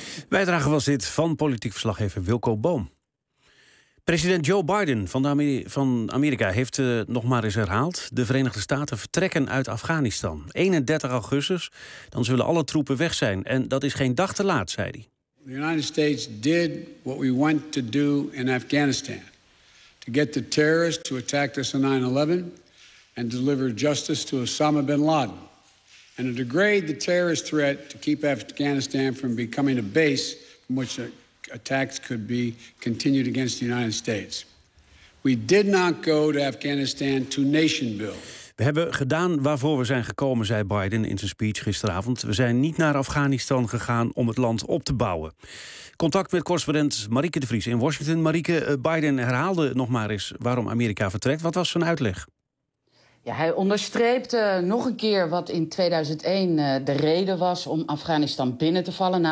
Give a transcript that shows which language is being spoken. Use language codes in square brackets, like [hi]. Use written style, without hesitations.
[nl] Bijdrage was dit van politiek verslaggever Wilco Boom. President Joe Biden van Amerika heeft nog maar eens herhaald: de Verenigde Staten vertrekken uit Afghanistan. 31 augustus, dan zullen alle troepen weg zijn. En dat is geen dag te laat, zei hij. [en] The United States did what we went to do in Afghanistan. To get the terrorists who attacked us on 9/11 and deliver justice to Osama bin Laden. And to degrade the terrorist threat to keep Afghanistan from becoming a base from which attacks could be continued against the United States. We did not go to Afghanistan to nation build. [nl] We hebben gedaan waarvoor we zijn gekomen, zei Biden in zijn speech gisteravond. We zijn niet naar Afghanistan gegaan om het land op te bouwen. Contact met correspondent Marieke de Vries in Washington. Marieke, Biden herhaalde nog maar eens waarom Amerika vertrekt. Wat was zijn uitleg? Ja, hij onderstreepte nog een keer wat in 2001 de reden was om Afghanistan binnen te vallen.